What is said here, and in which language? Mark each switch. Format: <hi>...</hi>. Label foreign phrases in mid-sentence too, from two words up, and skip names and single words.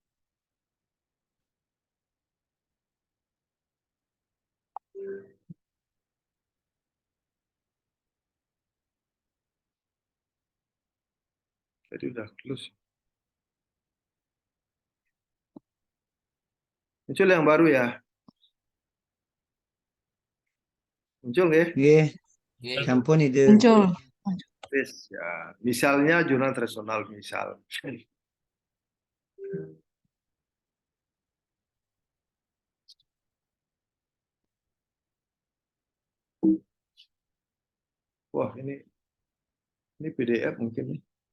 <id>Jadi udah close. Muncul yang baru ya. Muncul nggih? Nggih, Nggih. sampun itu. Muncul. Yes, ya. Misalnya jurnal tradisional misal. Wah, ini PDF mungkin nih.</id>